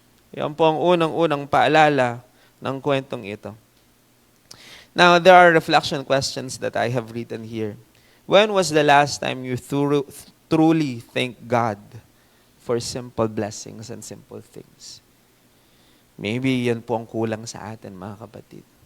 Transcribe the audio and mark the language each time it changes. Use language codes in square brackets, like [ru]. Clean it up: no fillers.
[tl] Yan po ang unang-unang paalala ng kwentong ito. [en] Now, there are reflection questions that I have written here. When was the last time you truly thank God for simple blessings and simple things? [tl] Maybe yan po ang kulang sa atin, mga kapatid.